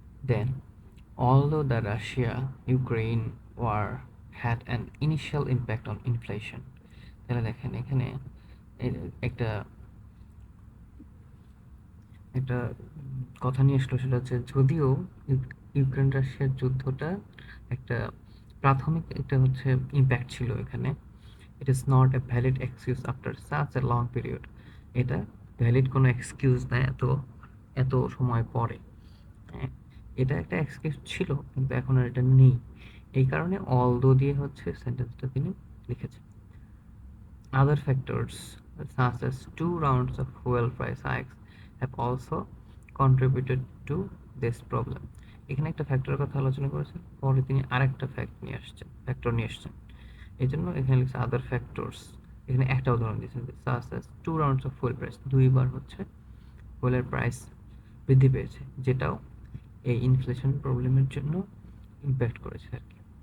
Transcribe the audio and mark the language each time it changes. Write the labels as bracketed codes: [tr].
[bn] Then, [en] although the Russia-Ukraine war had an initial impact on inflation, [bn] তাহলে দেখেন এখানে একটা একটা কথা নিয়ে আসলো, সেটা হচ্ছে যদিও ইউক্রেন রাশিয়ার যুদ্ধটা একটা প্রাথমিক একটা হচ্ছে ইম্প্যাক্ট ছিল এখানে, [en] It is not a valid excuse after such a long period. [bn] এটা ভ্যালিড কোনো এক্সকিউজ না এত সময় পরে। হ্যাঁ, এটা একটা এক্সকিউজ ছিল, কিন্তু এখন আর এটা নেই। এই কারণে অলদো দিয়ে হচ্ছে সেন্টেন্সটা তিনি লিখেছেন। [en] Other factors, such as 2 rounds of fuel price hikes, have also contributed to this problem. [bn] এখানে একটা ফ্যাক্টরের কথা আলোচনা করেছেন, পরে তিনি আরেকটা ফ্যাক্টর নিয়ে আসছেন। এই জন্য এখানে লিখছে আদার ফ্যাক্টরস। এখানে একটা উদাহরণ দিয়েছেন, [en] such as 2 rounds of fuel price, [bn] দুইবার হচ্ছে ফুয়েলের প্রাইস বৃদ্ধি পেয়েছে, যেটাও এই ইনফ্লেশন প্রবলেমের জন্য ইম্প্যাক্ট করেছে আর কি।